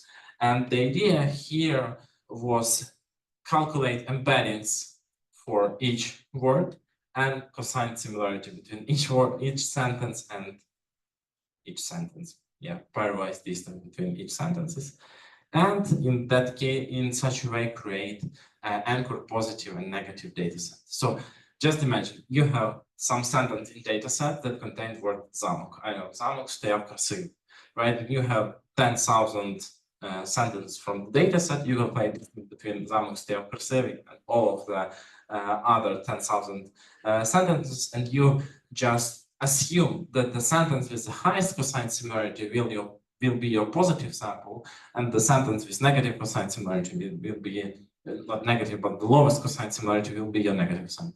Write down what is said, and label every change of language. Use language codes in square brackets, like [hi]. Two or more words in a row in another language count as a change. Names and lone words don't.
[en] And the idea here was calculate embeddings for each word and cosine similarity between each word, each sentence, and each sentence. Yeah, pairwise distance between each sentences. And in that case, in such a way, create anchor positive and negative data set. So just imagine you have some sentence in data set that contains word zamok. I know [uk] замок стояв красивий, [en] right? You have 10,000 sentences from the data set. You will play between [uk] замок стояв красивий [en] and all of the other 10,000 sentences, and you just assume that the sentence with the highest cosine similarity will will be your positive sample, and the sentence with negative cosine similarity will be not negative, but the lowest cosine similarity will be your negative sample.